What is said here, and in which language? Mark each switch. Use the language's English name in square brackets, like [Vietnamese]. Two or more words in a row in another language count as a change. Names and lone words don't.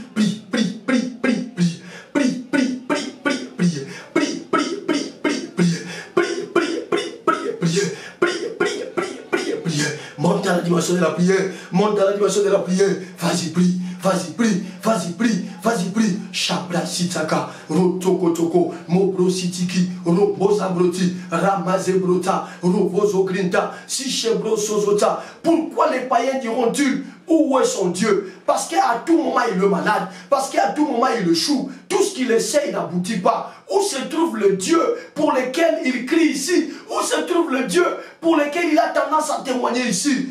[French] Prie, prie, prie, prie, prie. Prie, prie, prie, prie, prie. Prie, prie, prie, prie, prie. Prie, prie, prie, prie, prie. Prie, prie, prie, prie, prie. Monte à la dimension de la prière. Monte à la dimension de la prière. Vas-y, prie. Vas-y, prie. Vas-y, prie. Vas-y, prie. Chabra sitaka. Rotoko toko. Mobro sitiki. Roboza broti. Ramaze brota. Robozo grinta. Sichebro sozota. Pourquoi les païens diront-ils où est son Dieu? Parce qu'à tout moment il est malade. Parce qu'à tout moment il échoue. Tout ce qu'il essaye n'aboutit pas. Où se trouve le Dieu pour lequel il crie ici? Où se trouve le Dieu pour lequel il a tendance à témoigner ici?